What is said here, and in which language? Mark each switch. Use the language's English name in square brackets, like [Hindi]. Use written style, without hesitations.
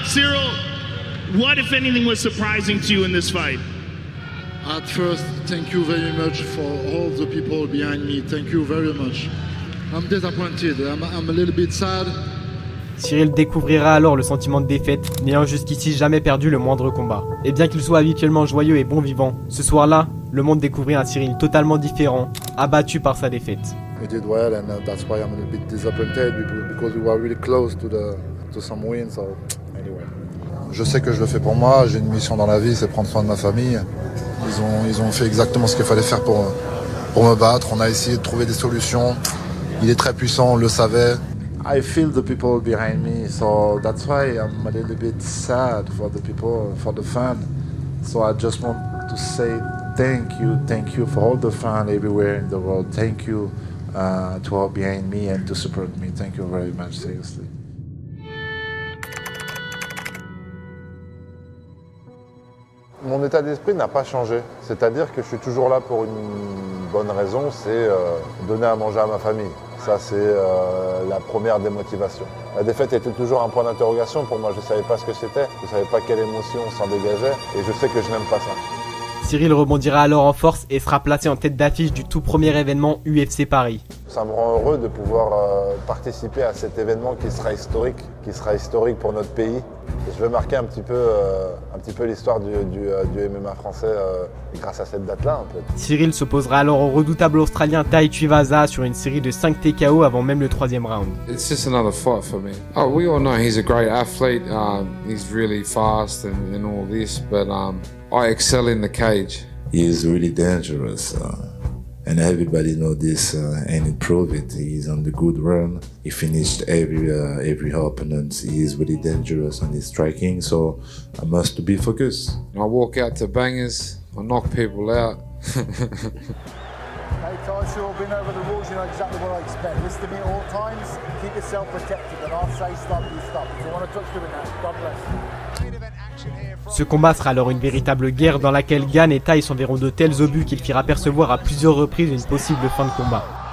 [English] Cyril, what if anything was surprising to you in this fight? At first, thank you very much for all the people behind me. Thank you very much. I'm disappointed. I'm a little bit sad. [French] Cyril découvrira alors le sentiment de défaite, n'ayant jusqu'ici jamais perdu le moindre combat. Et bien qu'il soit habituellement joyeux et bon vivant, ce soir-là, le monde découvrit un Cyril totalement différent, abattu par sa défaite. [English] We did well, and that's why I'm a little bit disappointed because we were really close to some wins. So anyway, [French] je sais que je le fais pour moi. J'ai une mission dans la vie, c'est prendre soin de ma famille. Ils ont fait exactement ce qu'il fallait faire pour me battre. On a essayé de trouver des solutions. Il est très puissant, on le savait. [English] I feel the people behind me, so that's why I'm a little bit sad for the people, for the fans. So I just want to say thank you for all the fans everywhere in the world. Thank you to all behind me and to support me. Thank you very much, seriously. [French] Mon état d'esprit n'a pas changé. C'est-à-dire que je suis toujours là pour une bonne raison, c'est donner à manger à ma famille. Ça, c'est la première des motivations. La défaite était toujours un point d'interrogation pour moi. Je ne savais pas ce que c'était, je ne savais pas quelle émotion s'en dégageait et je sais que je n'aime pas ça. Cyril rebondira alors en force et sera placé en tête d'affiche du tout premier événement UFC Paris. Ça me rend heureux de pouvoir participer à cet événement qui sera historique pour notre pays. Et je vais marquer un petit peu l'histoire du MMA français grâce à cette date-là. Un peu. Cyril s'opposera alors au redoutable Australien Tai Tuivasa sur une série de 5 TKO avant même le 3e round. [English] It's just another fight for me. Oh, we all know he's a great athlete. He's really fast and all this, but I excel in the cage. He is really dangerous. And everybody know this and he proved it. He's on the good run. He finished every opponent. He is really dangerous on his striking, so I must be focused. I walk out to bangers. I knock people out. Hey, Ty, sure, been over the rules, you know exactly what I expect. Listen to me at all times, keep yourself protected, and I'll say stop, you stop. If you want to touch doing that, God bless. [French] Ce combat sera alors une véritable guerre dans laquelle Gane et Tai s'enverront de tels obus qu'il firent apercevoir à plusieurs reprises une possible fin de combat.